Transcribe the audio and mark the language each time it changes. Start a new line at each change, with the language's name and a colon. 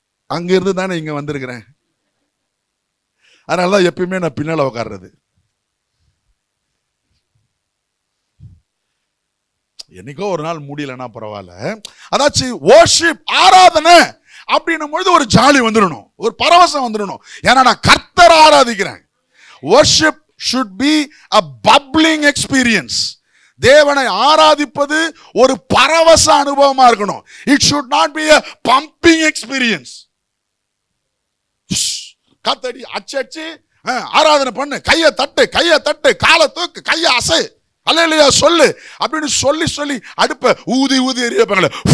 Tamil: அங்க இருந்து தானே இங்க வந்திருக்கிறேன். அதனாலதான் எப்பயுமே நான் பின்னால உட்கார்றது. என்னைக்கோ ஒரு நாள் முடியலன்னா பரவாயில்ல, அதாச்சும் worship ஆராதனை அப்படின்னும் பொழுது ஒரு ஜாலி வந்துடணும், ஒரு பரவசம் வந்துடணும். ஏன்னா நான் கர்த்தரை ஆராதிக்கிறேன்.
English: worship should be a bubbling experience.
Tamil: தேவனை ஆராதிப்பது ஒரு பரவச அனுபவமா இருக்கணும்.
English: It should not be a pumping experience.
Tamil: கத்தடி அச்சடிச்சு ஆராதனை பண்ணு, கையை தட்டு, கையை தட்டு, காலை தூக்கு, கையை அசை, அல்லேலூயா சொல்லு அப்படின்னு சொல்லி சொல்லி அடுப்ப ஊதி ஊதி எரியாப்பாங்களே.